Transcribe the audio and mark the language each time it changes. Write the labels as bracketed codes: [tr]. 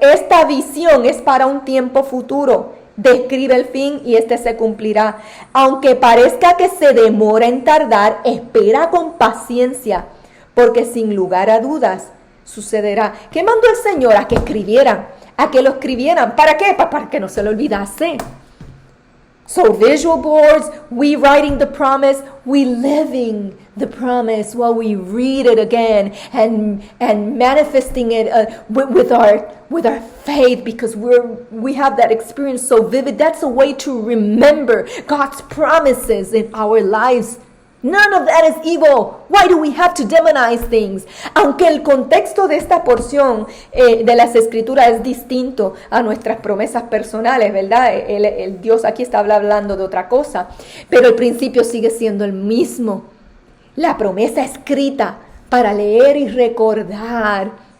[es] Esta visión es para un tiempo futuro. Describe el fin y este se cumplirá. Aunque parezca que se demora en tardar, espera con paciencia, porque sin lugar a dudas sucederá. ¿Qué mandó el Señor? A que escribieran, a que lo escribieran. ¿Para qué? Para que no se lo olvidase. [en] So visual boards, we writing the promise, we living the promise while we read it again and manifesting it with our faith, because we have that experience so vivid. That's a way to remember God's promises in our lives. None of that is evil. Why do we have to demonize things? [es] Aunque el contexto de esta porción de las Escrituras es distinto a nuestras promesas personales, ¿verdad? El Dios aquí está hablando de otra cosa, pero el principio sigue siendo el mismo. La promesa escrita para leer y recordar.